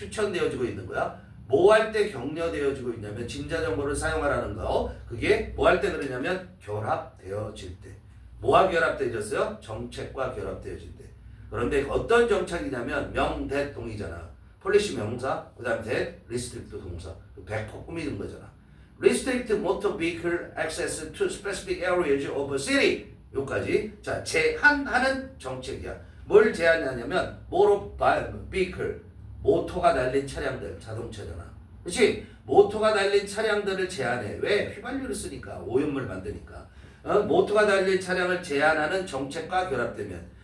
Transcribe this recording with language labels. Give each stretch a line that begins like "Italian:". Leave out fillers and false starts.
Korean: 추천되어지고 있는 거야. 뭐 할 때 격려되어지고 있냐면 짐 자전거를 사용하라는 거. 그게 뭐 할 때 그러냐면 결합되어질 때. 뭐와 결합되어졌어요? 정책과 결합되어질 때. 그런데 어떤 정책이냐면 명대동이잖아. 폴리시 명사, 그 다음에 대, 리스트릭트 동사. 100% 꾸미는 거잖아.
English: Restrict motor vehicle access to specific areas of a city.
Korean: 여기까지. 자, 제한하는 정책이야. 뭘 제한하냐면 motor vehicle, 모토가 달린 차량들, 자동차잖아. 그렇지? 모토가 달린 차량들을 제한해. 왜? 휘발유를 쓰니까, 오염물 만드니까. 모토가 달린 차량을 제한하는 정책과 결합되면.